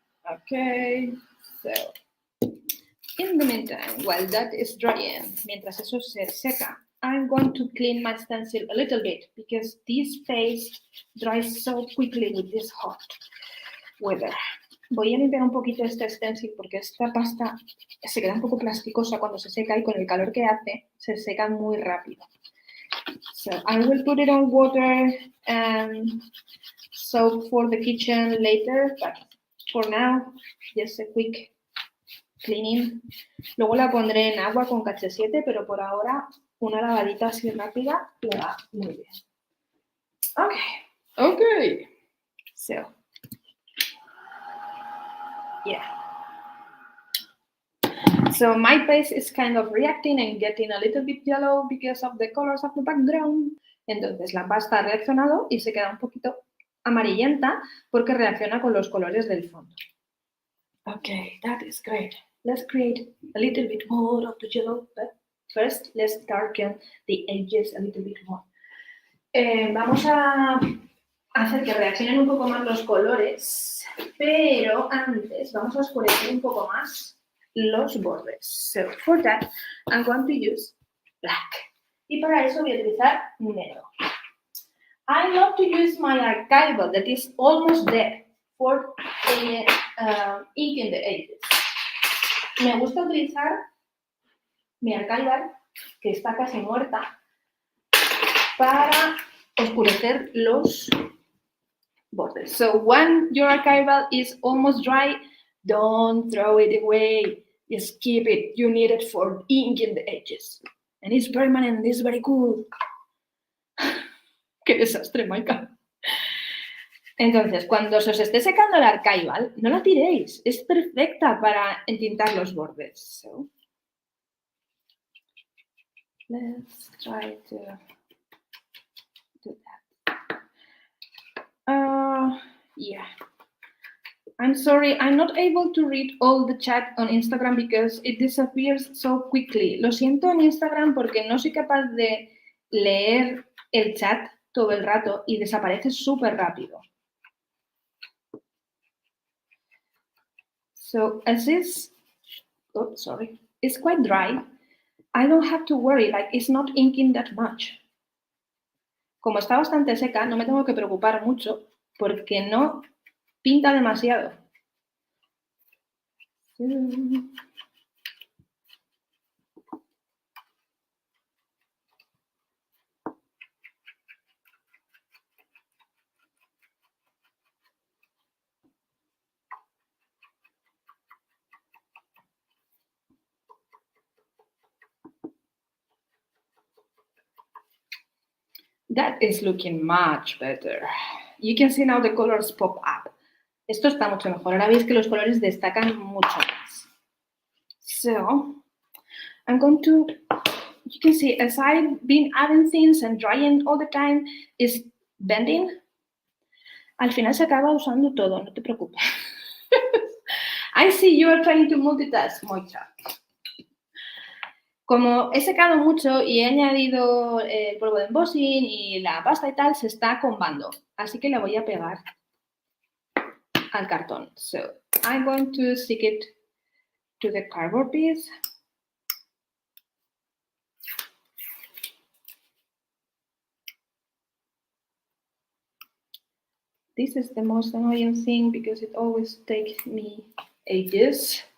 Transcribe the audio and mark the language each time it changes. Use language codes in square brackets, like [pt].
[en] Okay, so in the meantime, while that is drying, [es] mientras eso se seca, [en] I'm going to clean my stencil a little bit because this paste dries so quickly with this hot weather. [es] Voy a limpiar un poquito este stencil porque esta pasta se queda un poco plasticosa cuando se seca y con el calor que hace se seca muy rápido. [en] So I will put it on water and soap for the kitchen later, but for now, just a quick cleaning. [es] Luego la pondré en agua con KH7, pero por ahora una lavadita así rápida le va muy bien. [en] Okay. So, yeah. So my face is kind of reacting and getting a little bit yellow because of the colors of the background. [es] Entonces la pasta ha reaccionado y se queda un poquito amarillenta porque reacciona con los colores del fondo. [en] Okay, that is great. Let's create a little bit more of the yellow, but first let's darken the edges a little bit more. [es] Vamos a hacer que reaccionen un poco más los colores, pero antes vamos a oscurecer un poco más los bordes. [en] So for that, I'm going to use black. [es] Y para eso voy a utilizar negro. [en] I love to use my archival that is almost dead for ink in the edges. [es] Me gusta utilizar mi archival, que está casi muerta, para oscurecer los bordes. [en] So when your archival is almost dry, don't throw it away. Just keep it. You need it for ink in the edges. And it's permanent. It's very cool. [es] ¡Qué desastre, Maika! Entonces, cuando se os esté secando el archival, no la tiréis. Es perfecta para entintar los bordes. [en] So, let's try to do that. Yeah. I'm sorry, I'm not able to read all the chat on Instagram because it disappears so quickly. [es] Lo siento en Instagram porque no soy capaz de leer el chat todo el rato y desaparece súper rápido. [en] So as it's quite dry, I don't have to worry, like it's not inking that much. [es] Como está bastante seca, no me tengo que preocupar mucho porque no pinta demasiado. [en] That is looking much better. You can see now the colors pop up. [es] Esto está mucho mejor. Ahora veis que los colores destacan mucho más. [en] So, I'm going to, you can see, as I've been adding things and drying all the time, is bending. [es] Al final se acaba usando todo, no te preocupes. [en] I see you are trying to multitask, Mocha. [es] Como he secado mucho y he añadido el polvo de embossing y la pasta y tal, se está combando. Así que le voy a pegar al cartón. [en] So, I'm going to stick it to the cardboard piece. This is the most annoying thing because it always takes me ages.